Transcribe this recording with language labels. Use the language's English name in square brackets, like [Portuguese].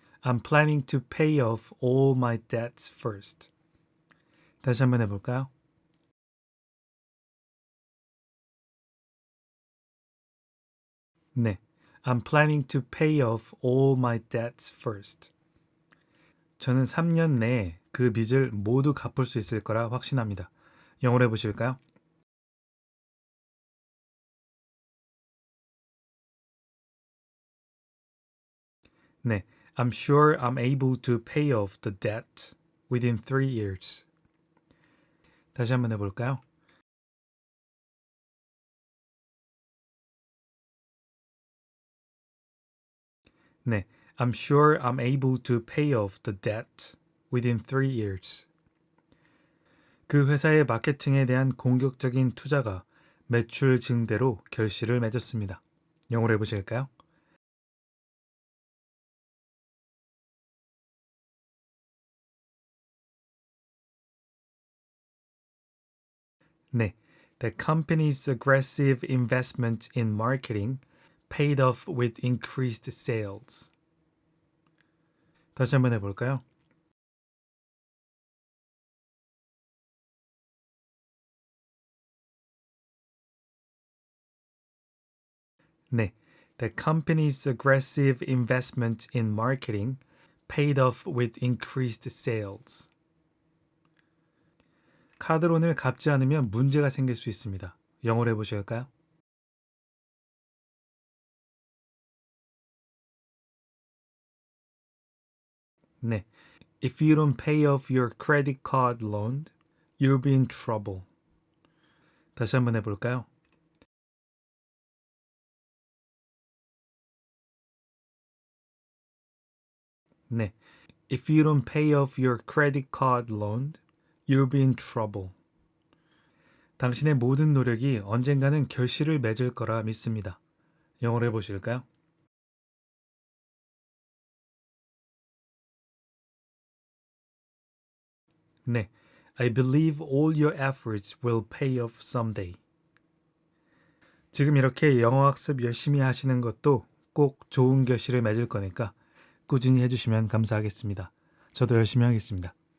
[English] I'm planning to pay off all my debts first. [Korean] 다시 한번 해볼까요? 네. [English] I'm planning to pay off all my debts first. [Korean] 저는 3년 내에 그 빚을 모두 갚을 수 있을 거라 확신합니다. 영어로 해보실까요? 네. [English] I'm sure I'm able to pay off the debt within 3 years. [Korean] 다시 한번 해볼까요? 네. [English] I'm sure I'm able to pay off the debt within 3 years. [Korean] 그 회사의 마케팅에 대한 공격적인 투자가 매출 증대로 결실을 맺었습니다. 영어로 해보실까요? 네. [English] The company's aggressive investment in marketing paid off with increased sales. [Korean] 다시 한번 해볼까요? 네. [English] The company's aggressive investment in marketing paid off with increased sales. [Korean] 카드론을 갚지 않으면 문제가 생길 수 있습니다. 영어로 해보실까요? 네. [English] If you don't pay off your credit card loan, you'll be in trouble. [Korean] 다시 한번 해볼까요? 네. [English] If you don't pay off your credit card loan, you'll be in trouble. [Korean] 당신의 모든 노력이 언젠가는 결실을 맺을 거라 믿습니다. 영어로 해보실까요? 네. [English] I believe all your efforts will pay off someday. [Korean] 지금 이렇게 영어 학습 열심히 하시는 것도 꼭 좋은 결실을 맺을 거니까 꾸준히 해주시면 감사하겠습니다. 저도 열심히 하겠습니다.